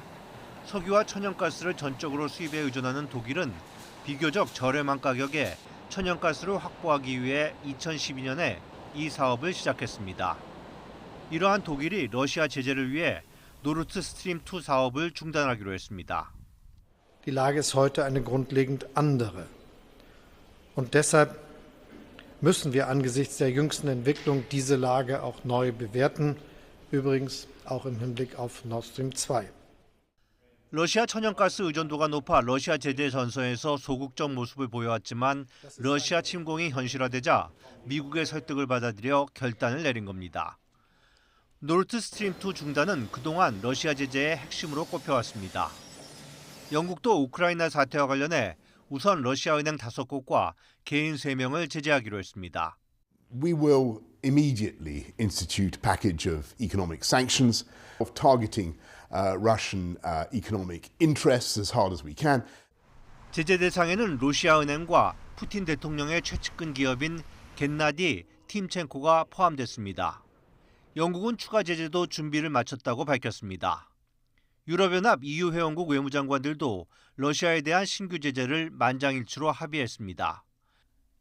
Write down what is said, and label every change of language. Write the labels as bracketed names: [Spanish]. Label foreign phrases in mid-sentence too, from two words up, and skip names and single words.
[Korean] 석유와 천연가스를 전적으로 수입에 의존하는 독일은 비교적 저렴한 가격에 천연가스를 확보하기 위해 2012년에 이 사업을 시작했습니다. 이러한 독일이 러시아 제재를 위해 노르트스트림2 사업을 중단하기로 했습니다. [German] Die Lage ist heute eine grundlegend andere. Und deshalb müssen wir angesichts der jüngsten Entwicklung diese Lage auch neu bewerten, übrigens auch im Hinblick auf Nord Stream 2. [Korean] 러시아 천연가스 의존도가 높아 러시아 제재 전선에서 소극적 모습을 보여왔지만 러시아 침공이 현실화되자 미국의 설득을 받아들여 결단을 내린 겁니다. 노르트스트림2 중단은 그동안 러시아 제재의 핵심으로 꼽혀왔습니다. 영국도 우크라이나 사태와 관련해 우선 러시아 은행 5곳과 개인 3명을 제재하기로 했습니다. [English] We will immediately institute a package of economic sanctions of targeting Russian economic interests as hard as we can. [Korean] 제재 대상에는 러시아 은행과 푸틴 대통령의 최측근 기업인 겐나디 팀첸코가 포함됐습니다. 영국은 추가 제재도 준비를 마쳤다고 밝혔습니다. 유럽연합 EU 회원국 외무장관들도 러시아에 대한 신규 제재를 만장일치로 합의했습니다.